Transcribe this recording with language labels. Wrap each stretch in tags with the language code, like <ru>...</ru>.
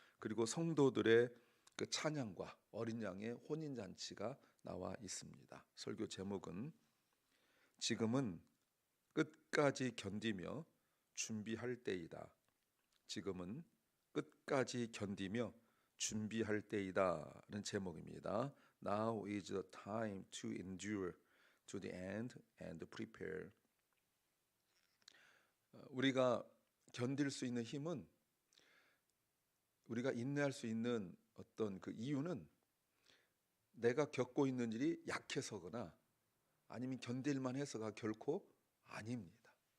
<ko>그리고 성도들의 그 찬양과 어린 양의 혼인 잔치가 나와 있습니다. 설교 제목은 지금은 끝까지 견디며 준비할 때이다. 지금은 끝까지 견디며 준비할 때이다는 제목입니다.</ko> <en>Now is the time to endure to the end and prepare.</en> <ko>우리가 견딜 수 있는 힘은 우리가 인내할 수 있는 어떤 그 이유는 내가 겪고 있는 일이 약해서거나 아니면 견딜만 해서가 결코 아닙니다.</ko>